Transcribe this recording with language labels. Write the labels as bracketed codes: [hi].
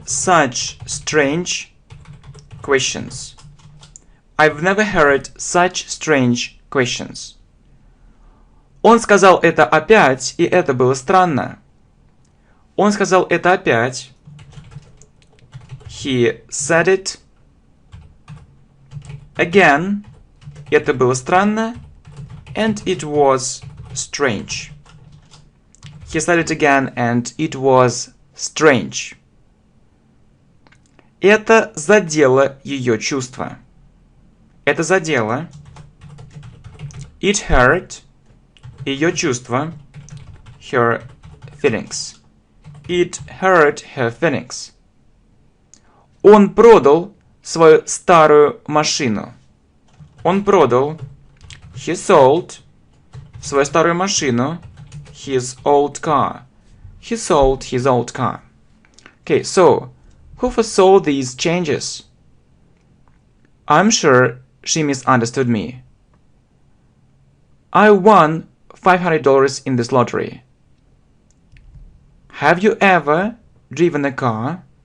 [en] Such strange questions. I've never heard such strange questions. [ru] Он сказал это опять, и это было странно. Он сказал это опять. [en] He said it again. [ru] Это было странно. [en] And it was strange. He said it again, and it was strange. [ru] Это задело ее чувства. Это задело. [en] It hurt [ru] ее чувства. [en] Her feelings. It hurt her feelings. [ru] Он продал свою старую машину. Он продал. [en] He sold [ru] свою старую машину. [en] His old car. He sold his old car. Okay, so who foresaw these changes? I'm sure she misunderstood me. I won $500 in this lottery. Have you ever driven a car?